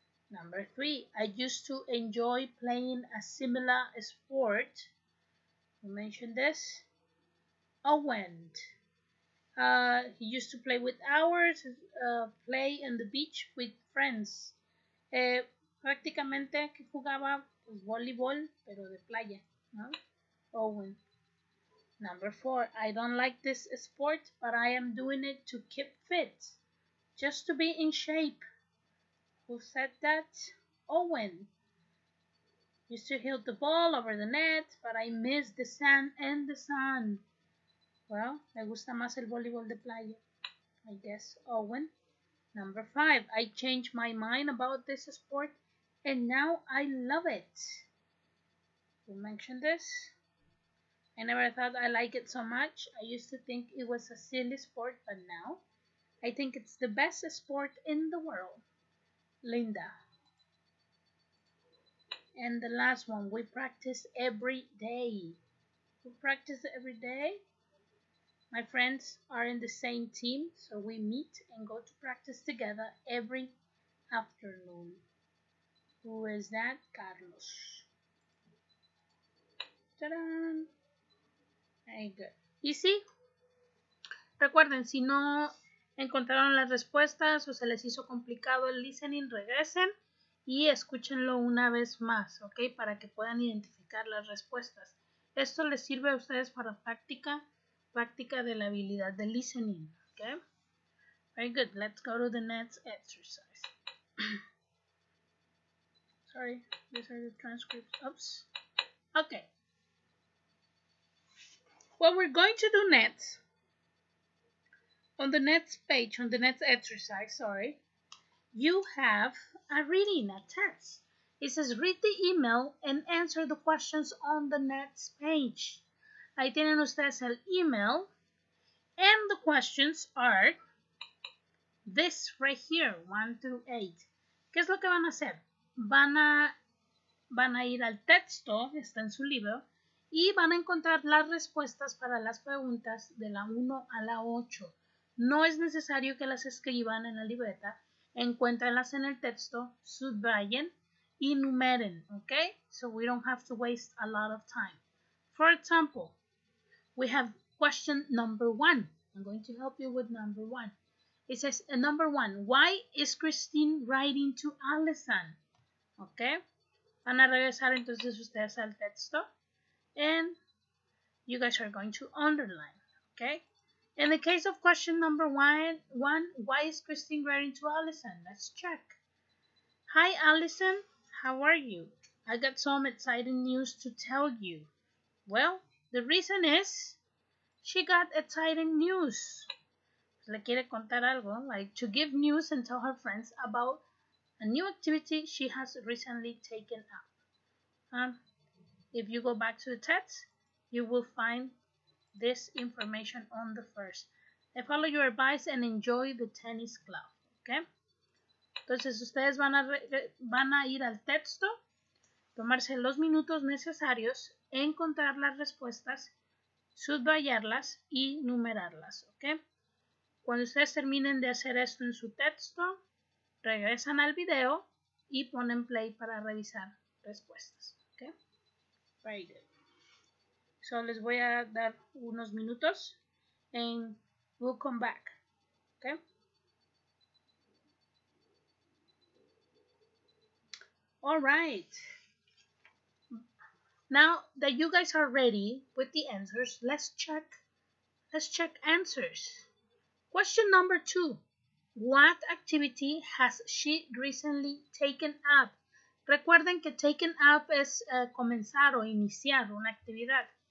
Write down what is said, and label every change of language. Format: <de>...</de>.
<en>Number 3, I used to enjoy playing a similar sport. You mentioned this. Owen. He used to play with hours, play on the beach with friends.</en> <es>prácticamente que jugaba pues, voleibol, pero de playa, ¿no?</es> <en>Owen. Number 4, I don't like this sport, but I am doing it to keep fit, just to be in shape. Who said that? Owen. Used to hit the ball over the net, but I miss the sand and the sun.</en> <es>Well, me gusta más el voleibol de playa,</es> <en>I guess. Owen. Number 5, I changed my mind about this sport and now I love it. Who mentioned this? I never thought I liked it so much. I used to think it was a silly sport, but now I think it's the best sport in the world. Linda. And the last one, we practice every day. We practice every day. My friends are in the same team, so we meet and go to practice together every afternoon. Who is that? Carlos. Ta-da! Very good. Easy.</en> <es>Recuerden, si no encontraron las respuestas o se les hizo complicado el listening, regresen y escúchenlo una vez más, ¿ok? Para que puedan identificar las respuestas. Esto les sirve a ustedes para práctica de la habilidad de listening, ¿ok?</es> <en>Very good. Let's go to the next exercise. Sorry, these are the transcripts. Oops. Okay. What we're going to do next, on the next page, on the next exercise, sorry, you have a reading, a test. It says read the email and answer the questions on the next page.</en> <es>Ahí tienen ustedes el email,</es> <en>and the questions are this right here, 1 through 8.</en> <es>¿Qué es lo que van a hacer? Van a ir al texto, está en su libro, y van a encontrar las respuestas para las preguntas de la 1 a la 8. No es necesario que las escriban en la libreta, encuéntrenlas en el texto, subrayen y numeren, okay?</es> <en>So we don't have to waste a lot of time. For example, we have question number 1. I'm going to help you with number 1. It says, number 1, why is Christine writing to Allison? Okay?</en> <es>Van a regresar entonces ustedes al texto</es> <en>and you guys are going to underline, okay? In the case of question number 1, why is Christine writing to Allison? Let's check. Hi Allison, how are you? I got some exciting news to tell you. Well, the reason is she got exciting news.</en> <es>Le quiere contar algo,</es> <en>like to give news and tell her friends about a new activity she has recently taken up. If you go back to the text, you will find this information on the first. I follow your advice and enjoy the tennis club. Okay?</en> <es>Entonces ustedes van a ir al texto, tomarse los minutos necesarios, encontrar las respuestas, subrayarlas y numerarlas. Okay? Cuando ustedes terminen de hacer esto en su texto, regresan al video y ponen play para revisar respuestas.</es> <en>Okay? Very good. So</en> <es>les voy a dar unos minutos</es> <en>and we'll come back. Okay? All right. Now that you guys are ready with the answers, let's check answers. Question number 2. What activity has she recently taken up?</en> <es>Recuerden que taken up es comenzar o iniciar una actividad.</es>